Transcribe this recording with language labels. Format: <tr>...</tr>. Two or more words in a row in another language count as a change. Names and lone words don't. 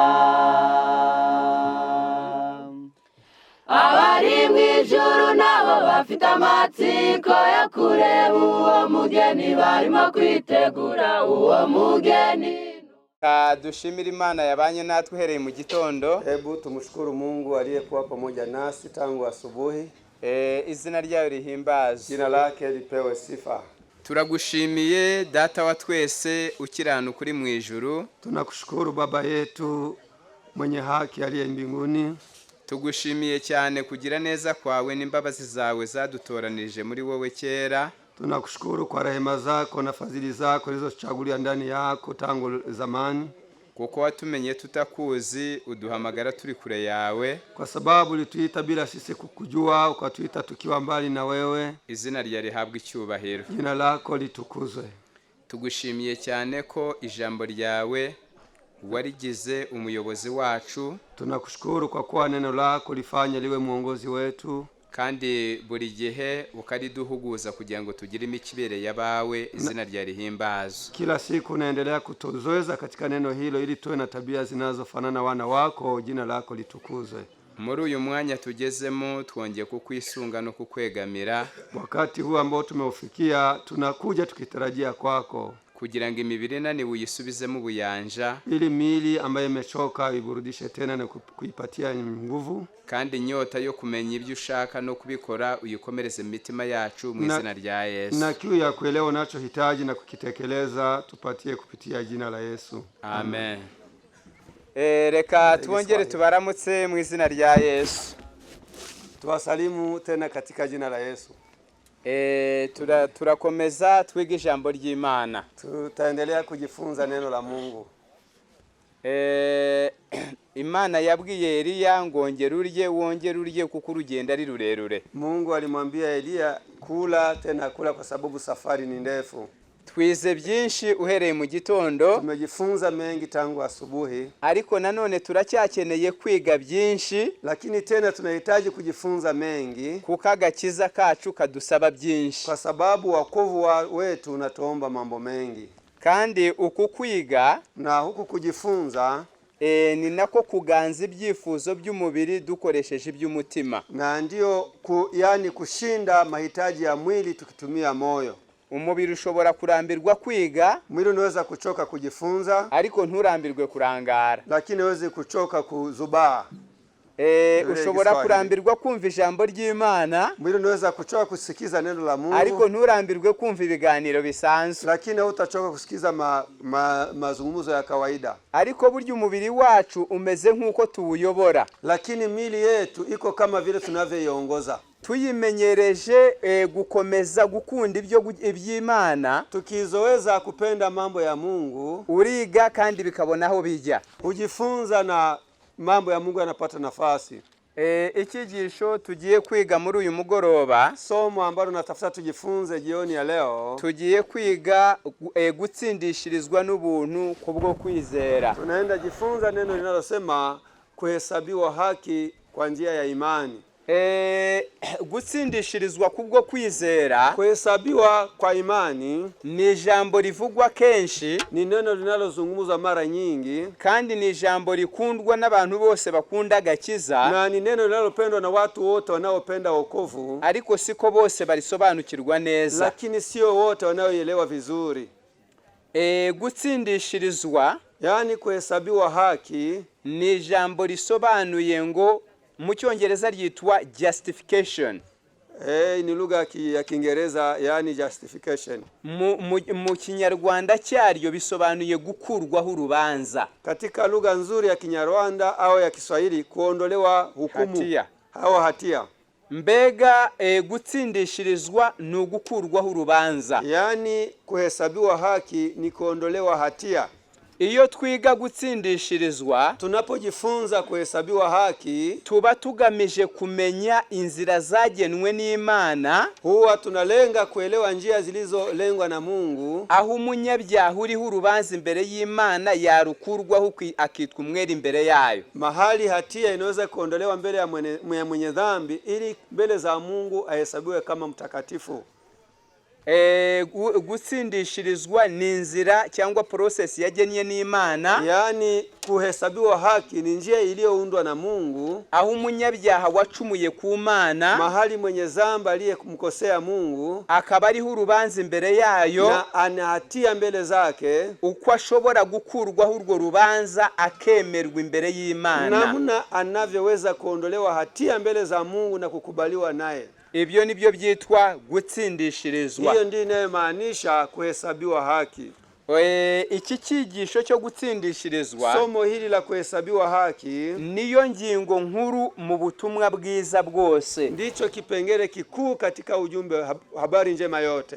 <rw>Abari mu ijuru nabo bafite amatsiko yo kureba uwo mugeni, barimo kwitegura uwo mugeni. Dushimira Imana yabanye natwe uhereye mu gitondo.</rw> <sw>Hebu tumshukuru Mungu aliyekuwa pamoja nasi tangu asubuhi.</sw> <rw>Izina ryayo rihimbazwe.</rw> <sw>Jina lake lipewe sifa.</sw> <rw>Turagushimiye data wa twese ukiranuka uri mu ijuru.</rw> <sw>Tunakushukuru Baba yetu mwenye haki aliye mbinguni.</sw> <rw>Tugushimiye cyane kugira neza kwawe n'imbabazi zawe zadutoranije muri wowe kera.</rw> <sw>Tunakushukuru kwa rehema zako na fadhili zako zilizochagulia ndani yako tangu zamani.</sw> <rw>Kuko watumenye tutakuzi uduhamagara turi kure yawe.</rw> <sw>Kwa sababu ulituita bila sisi kukujua, ukatuita tukiwa mbali na wewe.</sw> <rw>Izina ryawe rihabwe icyubahiro.</rw> <sw>Jina lako litukuzwe.</sw> <rw>Tugushimiye cyane ko ijambo ryawe warigize umuyobozi wacu.</rw> <sw>Tunakushukuru kwa kuwa neno lako lifanye liwe mwongozi wetu.</sw> <rw>Kandi buri gihe ukariduhuguza kugira ngo tugire imikibere yabawe. Izina rya rihimbazwe.</rw> <sw>Kila siku unaendelea kutuzoeza katika neno hilo ili tuwe na tabia zinazofanana wana wako. Jina lako litukuzwe.</sw> <rw>Muri uyu mwanya tugezemo twongeye kukwisunga no kukwegamira.</rw> <sw>Wakati huu ambao tumeufikia tunakuja tukitarajia kwako</sw> <rw>kugira ngo imibiri nani uyisubizemo ubuyanja,</rw> <sw>ili miili ambayo imechoka iburudishe tena na kuipatia nguvu,</sw> <rw>kandi inyota yo kumenya ibyo ushaka no kubikora uyikomereze mu mitima yacu mu izina rya Yesu.</rw> <sw>Na kiu ya kuelewa unachohitaji na kukitekeleza tupatie kupitia jina la Yesu. Amen.</sw> <rw>Reka tuongere tubaramutse mu izina rya Yesu.</rw> <sw>Tuwasalimu tena katika jina la Yesu.</sw> <rw>Turakomeza twiga ijambo ry'Imana.</rw> <sw>Tutaendelea kujifunza neno la Mungu.</sw> <rw>Imana yabwiye Eliya ngo wongere urye kuko urugendo ari rurerure.</rw> <sw>Mungu alimwambia Eliya kula tena kula kwa sababu safari ni ndefu.</sw> <rw>Twize byinshi uhereye mu gitondo.</rw> <sw>Tumejifunza mengi tangu asubuhi.</sw> <rw>Ariko nanone turacyakeneye kwiga byinshi.</rw> <sw>Lakini tena tunahitaji kujifunza mengi.</sw> <rw>Kuko agakiza kacu kadusaba byinshi.</rw> <sw>Kwa sababu wokovu wetu unatuomba mambo mengi.</sw> <rw>Kandi uku kwiga</rw> <sw>na huku kujifunza</sw> <rw>ni nako kuganza ibyifuzo by'umubiri dukoresheje iby'umutima.</rw> <sw>Na ndio yani kushinda mahitaji ya mwili tukitumia moyo.</sw> <rw>Umubiri ushobora kurambirwa kwiga,</rw> <sw>mwili unaweza kuchoka kujifunza,</sw> <rw>ariko nturambirwe kurangara.</rw> <sw>Lakini uweze kuchoka kuzubaa.</sw> <rw>Ushobora kurambirwa kumva ijambo ry'Imana,</rw> <sw>mwili unaweza kuchoka kusikiza neno la Mungu,</sw> <rw>ariko nturambirwe kumva ibiganiro bisanzwe.</rw> <sw>Lakini utachoka kusikiza mazungumzo ya kawaida.</sw> <rw>Ariko burya umubiri wacu umeze nk'uko tuwuyobora.</rw> <sw>Lakini mili yetu iko kama vile tunavyoiongoza.</sw> <rw>Tuyimenyereje gukomeza gukunda iby'Imana,</rw> <sw>tukizoeza kupenda mambo ya Mungu,</sw> <rw>uriga kandi bikabona aho bijya.</rw> <sw>Ujifunza na mambo ya Mungu yanapata nafasi.</sw> <rw>Ikigisho tugiye kwiga muri uyu mugoroba,</rw> <sw>somo ambalo natafuta tujifunze jioni ya leo,</sw> <rw>tugiye kwiga gutsindishirizwa n'ubuntu kubwo kwizera.</rw> <sw>Tunaenda jifunza neno linalosema kuhesabiwa haki kwa njia ya imani.</sw> <rw>Gutsindishirizwa kubwo kwizera,</rw> <sw>kuhesabiwa kwa imani,</sw> <rw>ni ijambo rivugwa kenshi,</rw> <sw>ni neno linalozungumzwa mara nyingi,</sw> <rw>kandi ni ijambo rikundwa n'abantu bose bakunda agakiza,</rw> <sw>na ni neno linalopendwa na watu wote wanaopenda wokovu.</sw> <rw>Ariko siko bose barisobanukirwa neza,</rw> <sw>lakini sio wote wanaoelewa vizuri.</sw> <rw>Gutsindishirizwa,</rw> <sw>yani kuhesabiwa haki,</sw> <rw>ni ijambo risobanuye ngo mu Cyongereza ryitwa justification.</rw> <sw>Ni lugha ya Kiingereza, yani justification.</sw> <rw>Mu Kinyarwanda cyaryo bisobanuye gukurwaho urubanza.</rw> <sw>Katika lugha nzuri ya Kinyarwanda au ya Kiswahili, kuondolewa hukumu au hatia.</sw> <rw>Mbega gutsindishirizwa ni ugukurwaho urubanza.</rw> <sw>Yani kuhesabiwa haki ni kuondolewa hatia.</sw> <rw>iyo twiga gutsindishirizwa,</rw> <sw>tunapojifunza kuhesabiwa haki,</sw> <rw>tuba tugamije kumenya inzira zagenwe n'Imana,</rw> <sw>huwa tunalenga kuelewa njia zilizolengwa na Mungu,</sw> <rw>aho umunyabyaha uriho urubanza imbere y'Imana yarukurwaho akitwa umwere imbere yayo,</rw> <sw>mahali hatia inaweza kuondolewa mbele ya mwenye dhambi ili mbele za Mungu ahesabiwe kama mtakatifu.</sw> <rw>Gutsindishirizwa ni inzira cyangwa process yagennye n'Imana,</rw> <sw>yani kuhesabiwa haki ni njia iliyoundwa na Mungu,</sw> <rw>aho umunyabyaha wacumuye ku Mana,</rw> <sw>mahali mwenye dhambi aliyemkosea Mungu</sw> <rw>akaba ariho urubanza imbere yayo,</rw> <sw>na ana hatia mbele zake,</sw> <rw>uko ashobora gukurwaho urwo rubanza akemerwa imbere y'Imana,</rw> <sw>namna anavyoweza kuondolewa hatia mbele za Mungu na kukubaliwa naye.</sw> <rw>Ibyo nibyo byitwa gutsindishirizwa.</rw> <sw>Hiyo ndiyo inayomaanisha kuhesabiwa haki.</sw> <rw>Iki cyigisho cyo gutsindishirizwa,</rw> <sw>somo hili la kuhesabiwa haki,</sw> <rw>niyo ngingo nkuru mu butumwa bwiza bwose,</rw> <sw>ndicho kipengele kikuu katika ujumbe habari njema yote.</sw>